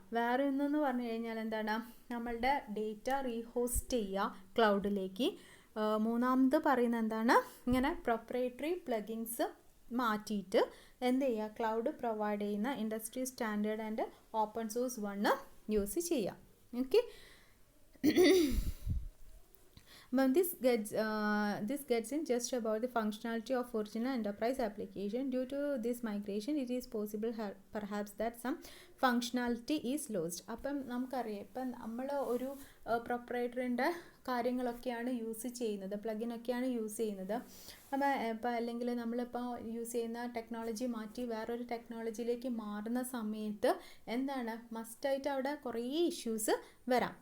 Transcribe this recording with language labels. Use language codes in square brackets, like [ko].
[ml] വേറെ ഒന്നെന്ന് പറഞ്ഞു കഴിഞ്ഞാൽ എന്താണ്, നമ്മളുടെ ഡേറ്റ റീഹോസ്റ്റ് ചെയ്യുക ക്ലൗഡിലേക്ക്. മൂന്നാമത് പറയുന്നത് എന്താണ്, ഇങ്ങനെ പ്രൊപ്രൈറ്ററി പ്ലഗിങ്സ് മാറ്റിയിട്ട് എന്ത് ചെയ്യുക, ക്ലൗഡ് പ്രൊവൈഡ് ചെയ്യുന്ന industry standard and open source one use ചെയ്യുക. [en] Okay, but this gets in just about the functionality of original enterprise application. Due to this migration, it is possible perhaps that some functionality is lost. [ml] അപ്പം നമുക്കറിയാം, ഇപ്പം നമ്മൾ ഒരു പ്രൊപ്രൈറ്ററിൻ്റെ കാര്യങ്ങളൊക്കെയാണ് use ചെയ്യുന്നത്, പ്ലഗിനൊക്കെയാണ് use ചെയ്യുന്നത്. അപ്പോൾ ഇപ്പോൾ അല്ലെങ്കിൽ നമ്മളിപ്പോൾ യൂസ് ചെയ്യുന്ന ടെക്നോളജി മാറ്റി വേറൊരു ടെക്നോളജിയിലേക്ക് മാറുന്ന സമയത്ത് എന്താണ്, മസ്റ്റായിട്ട് അവിടെ കുറേ ഇഷ്യൂസ് വരാം.